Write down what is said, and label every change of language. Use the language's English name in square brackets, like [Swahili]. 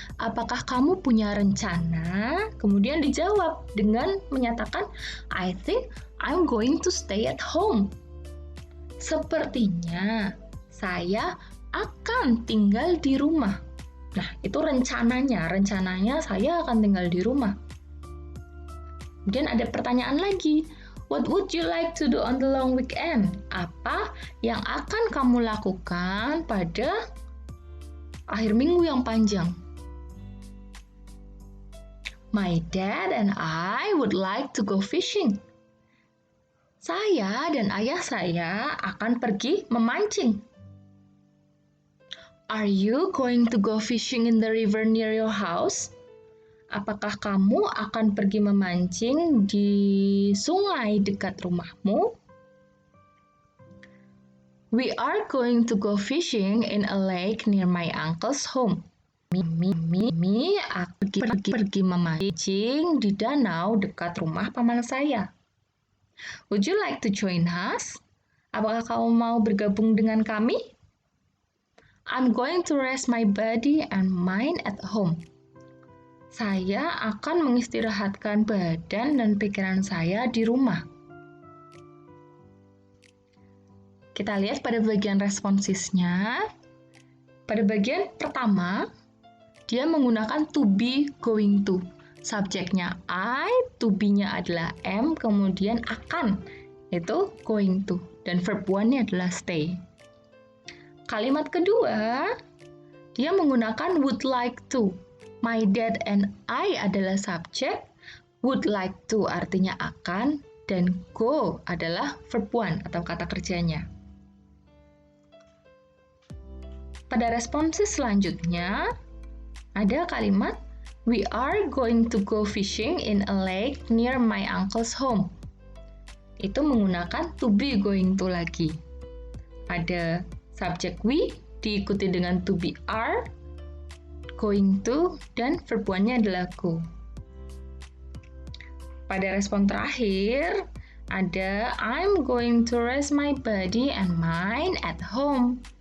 [Indonesian] Apakah kamu punya rencana? Kemudian dijawab dengan menyatakan, [English] I think I'm going to stay at home. [Indonesian] Sepertinya saya akan tinggal di rumah. Nah, itu rencananya saya akan tinggal di rumah. Kemudian ada pertanyaan lagi, [English] what would you like to do on the long weekend? [Indonesian] Apa yang akan kamu lakukan pada akhir minggu yang panjang? [English] My dad and I would like to go fishing. [Indonesian] Saya dan ayah saya akan pergi memancing. [English] Are you going to go fishing in the river near your house? [Indonesian] Apakah kamu akan pergi memancing di sungai dekat rumahmu? [English] We are going to go fishing in a lake near my uncle's home. [Indonesian] Mimi akan pergi memancing di danau dekat rumah paman saya. [English] Would you like to join us? [Indonesian] Apakah kamu mau bergabung dengan kami? [English] I'm going to rest my body and mind at home. [Indonesian] Saya akan mengistirahatkan badan dan pikiran saya di rumah. Kita lihat pada bagian responsisnya. Pada bagian pertama, dia menggunakan to be going to. Subjeknya I, to be-nya adalah am, kemudian akan, itu going to. Dan verb one-nya adalah stay. Kalimat kedua, dia menggunakan would like to. [English] My dad and I [Indonesian] adalah subjek, would like to artinya akan, dan go adalah verb one atau kata kerjanya. Pada responses selanjutnya, ada kalimat, [English] we are going to go fishing in a lake near my uncle's home. [Indonesian] Itu menggunakan to be going to lagi. Ada subjek we, diikuti dengan to be are, going to, dan verb one-nya adalah go. Pada respon terakhir, ada [English] I'm going to rest my body and mind at home.